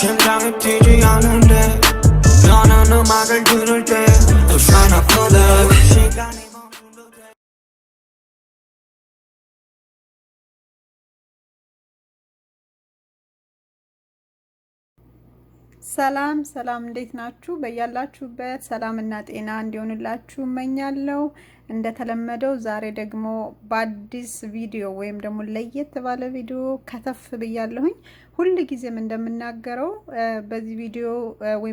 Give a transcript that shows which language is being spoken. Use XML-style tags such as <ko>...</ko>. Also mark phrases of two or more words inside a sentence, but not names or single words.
<ko>세상에 튀지 않은데 너는 음악을 들을 때 또</ko> <en>shine up for love</en> <ko>시간이 멈춘 듯해</ko> <am>ሰላም ሰላም እንዴት ናችሁ? በያላችሁበት ሰላምና ጤና እንዲሆንላችሁ እመኛለሁ። እንደተለመደው ዛሬ ደግሞ በአዲስ ቪዲዮ ወይም ደግሞ ለየት ባለ ቪዲዮ ከተፍ ብያለሁኝ። ሁሉ ጊዜም እንደምናገረው በዚህ ቪዲዮ ወይም</am>